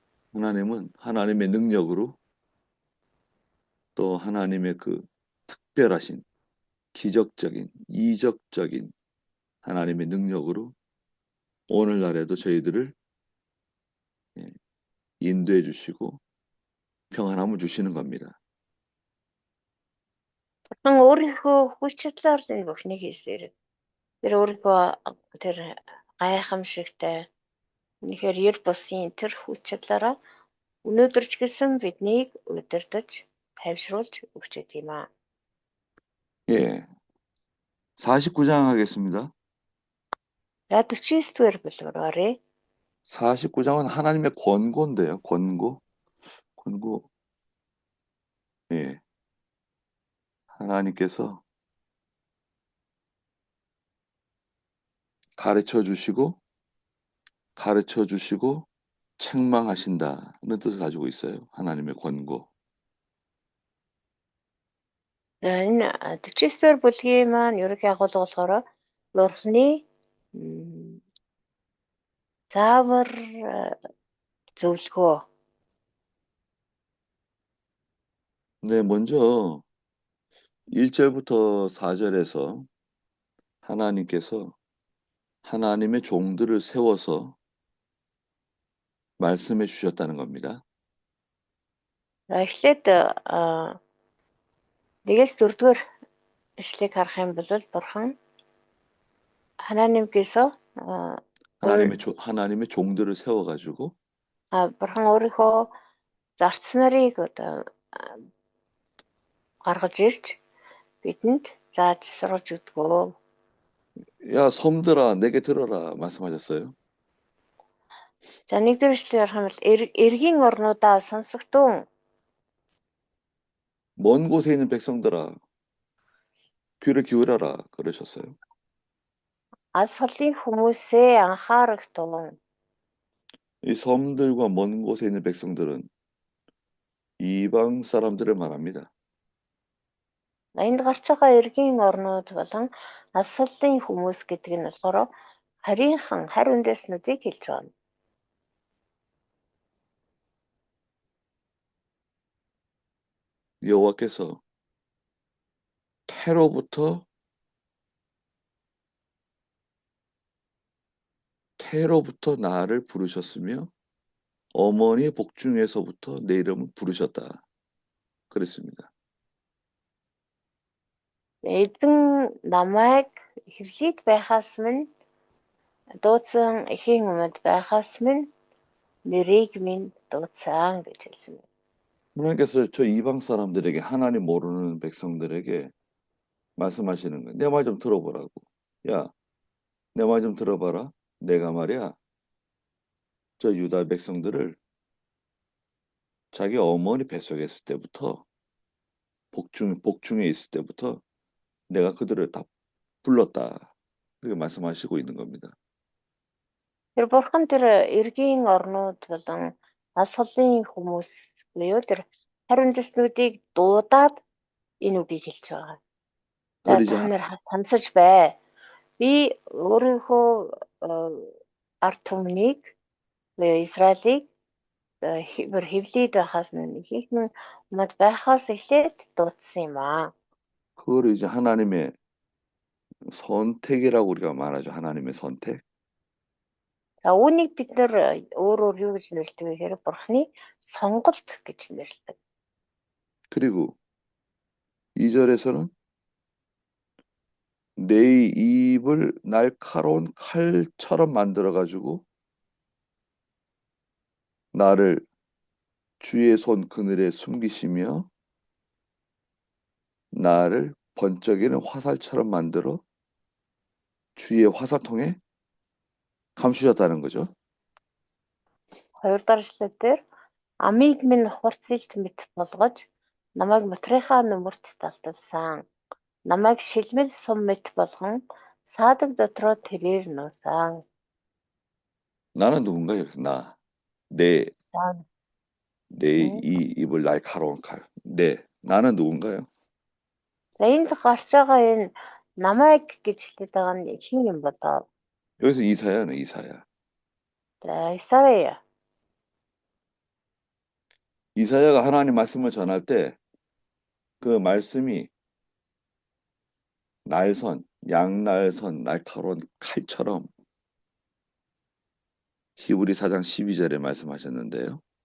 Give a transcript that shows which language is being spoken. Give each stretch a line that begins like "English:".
Korean: 하나님은 하나님의 능력으로 또 하나님의 그 특별하신 기적적인 이적적인 하나님의 능력으로 오늘날에도 저희들을 인도해 주시고 평안함을 주시는 겁니다.
Mongolian: Бурхан өөрийнхөө хүч чадлаар энэ бүхнийг хийсээр. Тэр өөрийнхөө тэр гайхамшигтай үнэхээр ер бусын тэр хүч чадлаараа өнөөдөр ч гэсэн биднийг удирдах, тайвшруулж өгч байт юм аа.
Korean: 예. 49장 하겠습니다.
Mongolian: За 49-р бүлгээрээ
Korean: 49장은 하나님의 권고인데요. 권고. 예. 하나님께서 가르쳐 주시고 책망하신다는 뜻을 가지고 있어요. 하나님의 권고.
Mongolian: за энэ 49-р бүлгийн маань ерөнхий агуулга болохоор Бурхны заавар зөвлөгөө.
Korean: 네, 먼저 1절부터 4절에서 하나님께서 하나님의 종들을 세워서 말씀해 주셨다는 겁니다.
Mongolian: За эхлээд 1-ээс 4-р ишлэгийг харах юм бол Бурхан
Korean: 하나님께서 하나님의 종들을 세워가지고
Mongolian: Бурхан өөрийнхөө зарц нарыг одоо гаргаж ирж бидэнд зааж сургаж өгдөгөө.
Korean: 야, 섬들아, 내게 들어라 말씀하셨어요.
Mongolian: За нэгдүгээр ишлэгийг харах юм бол эргийн орнуудаа сонсогдун.
Korean: 먼 곳에 있는 백성들아, 귀를 기울여라 그러셨어요.
Mongolian: Алс холын хүмүүсээ анхаарахтун.
Korean: 이 섬들과 먼 곳에 있는 백성들은 이방 사람들을 말합니다.
Mongolian: Энд гарч байгаа эргийн орнууд болон алс холын хүмүүс гэдэг нь болохоор харь үндэснүүдийг хэлж байна.
Korean: 여호와께서 태로부터 나를 부르셨으며 어머니 복중에서부터 내 이름을 부르셨다. 그랬습니다.
Mongolian: Эзэн намайг хэвлийд байхаас минь дуудсан эхийн өмнөд байхаас минь нэрийг минь дуудсан гэж хэлсэн.
Korean: 하나님께서 저 이방 사람들에게 하나님 모르는 백성들에게 말씀하시는 거예요. 내 말 좀 들어보라고. 야, 내 말 좀 들어봐라. 내가 말이야. 저 유다 백성들을 자기 어머니 뱃속에 있을 때부터 복중에 있을 때부터 내가 그들을 다 불렀다. 그렇게 말씀하시고 있는 겁니다.
Mongolian: Тэр бурхан тэр эргийн орнууд болон алс холын хүмүүс буюу тэр харь үндэстнүүдийг дуудаад энэ үгийг хэлж байгаа.
Korean: 그걸
Mongolian: За
Korean: 이제
Mongolian: та нар хамсаж бай. Би өөрийнхөө ард түмнийг Израилийг хэвлийд байхаас нь ихэнх өмнөд байхаас эхлээд дуудсан юм аа.
Korean: 그걸 이제 하나님의 선택이라고 우리가 말하죠. 하나님의 선택.
Mongolian: За үүнийг бид нэр өөр юу гэж нэрлэдэг вэ гэхээр бурхны сонголт гэж нэрлэдэг.
Korean: 그리고 2절에서는 내 입을 날카로운 칼처럼 만들어가지고 나를 주의 손 그늘에 숨기시며 나를 번쩍이는 화살처럼 만들어 주의 화살통에 감추셨다는 거죠.
Mongolian: Хоёр дахь эшлэл дээр амийг минь хурцлж мэт болгож намайг мотрихаа нүмерт тасалсан. Намайг шилмэл сум мэт болгон саадаг дотроо тэрээр нуусан.
Korean: 나는 누군가요? 내
Mongolian: За
Korean: 이 입을 날카로운 칼. 나는 누군가요?
Mongolian: энд гарч байгаа энэ намайг гэж хэлээд байгаа нь хин юм болоо.
Korean: 여기서 이사야는 이사야.
Mongolian: За Исая.
Korean: 이사야가 하나님 말씀을 전할 때 그 말씀이 양날선, 날카로운 칼처럼 히브리 4장 12절에 말씀하셨는데요.